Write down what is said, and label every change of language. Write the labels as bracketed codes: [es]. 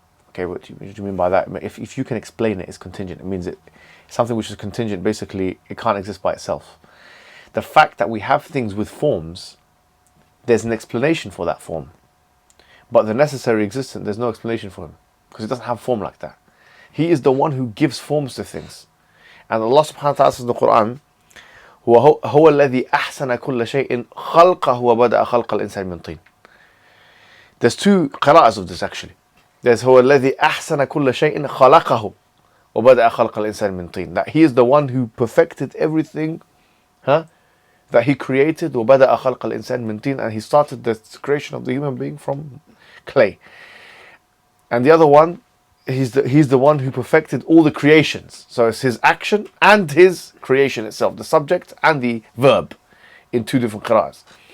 [en] Okay, what do you mean by that? If you can explain it, it's contingent. It means something which is contingent, basically, it can't exist by itself. The fact that we have things with forms, there's an explanation for that form. But the necessary existence, there's no explanation for him. Because it doesn't have form like that. He is the one who gives forms to things. And Allah subhanahu wa ta'ala says in the Quran, [ar] هو الذي أحسن كل شيء خلقه وبدأ خلق الإنسان من طين. [en] There's two qira'ahs of this actually. [ar] There's هو الذي أحسن كل شيء خلقه وبدأ خلق الإنسان من طين. [en] That he is the one who perfected everything, that he created, [ar] وبدأ خلق الإنسان من طين, [en] and he started the creation of the human being from clay. And the other one, he's the one who perfected all the creations. So it's his action and his creation itself, the subject and the verb, in two different qira'ahs.